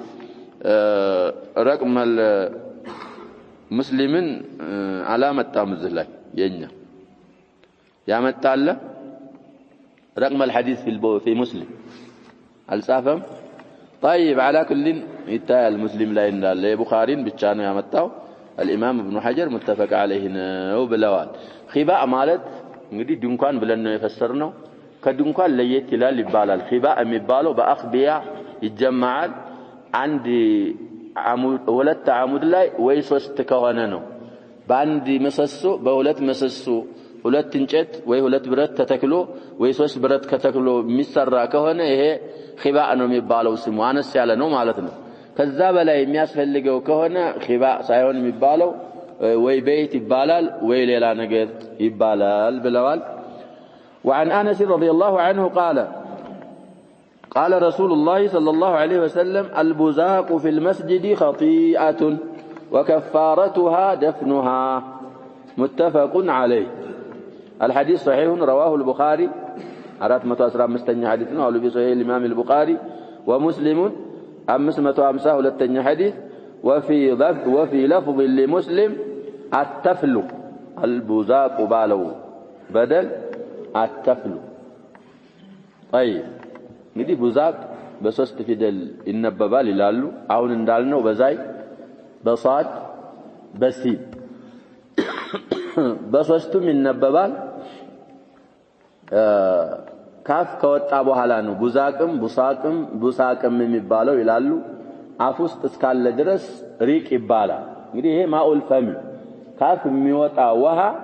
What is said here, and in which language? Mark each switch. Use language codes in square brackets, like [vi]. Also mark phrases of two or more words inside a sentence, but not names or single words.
[ar] رقم المسلمين [am] አላመጣም እዚህ ላይ የኛ ያመጣለ [ar] رقم الحديث في مسلم [am] አልጻፈም [ar] طيب على كل يتاع المسلم [am] ላይ እንዳለ የቡኻሪን ብቻ ነው ያመጣው [ar] الامام ابن حجر متفق عليه [am] ነው ብለዋል ኺባእ ማለት እንግዲህ ድንኳን ብለን ነው የፈሰርነው ከድንኳን ለየት ይላል ይባላል ኺባእ የሚባለው በአኽቢያ ይጀማዓል አንድ አሙድ ሁለት አሙድ ላይ ወይ ሶስት ከሆነ ነው በአንድ መሰሶ በሁለት መሰሶ ሁለት እንጨት ወይ ሁለት ብረት ተተክሎ ወይ ሶስት ብረት ከተክሎ የሚሰራ ከሆነ ይሄ ኺባእ ነው የሚባለው ስሙ አነስ ያለ ነው ማለት ነው ከዛ በላይ የሚያስፈልገው ከሆነ ኺባእ ሳይሆን የሚባለው ወይ ቤት ይባላል ወይ ሌላ ነገር ይባላል ብለዋል [ar] وعن انس رضي الله عنه قال رسول الله صلى الله عليه وسلم البزاق في المسجد خطيئة وكفارتها دفنها متفق عليه الحديث صحيح رواه البخاري 415 حديث [am] ነው አሉ [ar] በصحيح الامام البخاري ومسلم 552 حديث وفي لفظ لمسلم التفل البزاق بالو بدل التفل طيب [am] እንግዲህ ቡዛቅ በሶስት ፊደል ይነበባል ይላሉ አሁን እንዳልነው በዛይ በሷድ በሲን በሶስቱም ይነበባል ካፍ ከወጣ በኋላ ነው ቡዛቅም ቡሳቅም የሚባለው ይላሉ አፍ ውስጥ እስካለ ድረስ ሪቅ ይባላል እንግዲህ ይሄ ማኡል ፈም ካፍ የሚወጣ ውሃ